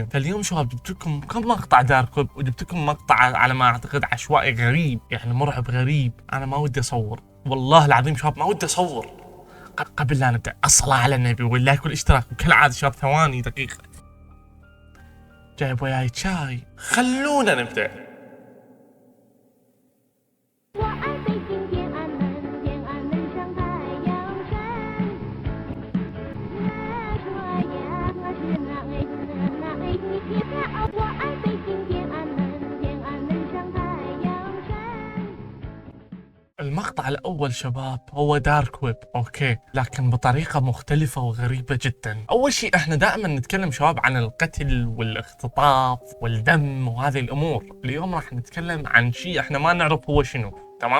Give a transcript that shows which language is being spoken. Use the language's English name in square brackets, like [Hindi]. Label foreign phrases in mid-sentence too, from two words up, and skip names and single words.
[Arabic] فاليوم شباب جبت لكم كم مقطع [English] dark web, [Arabic] وجبت لكم مقطع على ما أعتقد عشوائي غريب، يعني مرعب غريب. أنا ما ودي أصور، والله العظيم شباب ما ودي أصور. قبل لا نبدأ الصلاة على النبي واللايك والاشتراك، وكالعادة شباب ثواني دقيقة. جايب وياي شاي، خلونا نبدأ. [Chinese] 我爱北京天安门，天安门上太阳山。我说呀，我是那爱你的他，我爱北京天安门，天安门上太阳山。 [Arabic] المقطع الأول شباب هو [English] dark web, [Arabic] أوكي، لكن بطريقة مختلفة وغريبة جدا. أول شيء احنا دائما نتكلم شباب عن القتل والاختطاف والدم وهذه الأمور. اليوم راح نتكلم عن شيء احنا ما نعرف هو شنو، تمام؟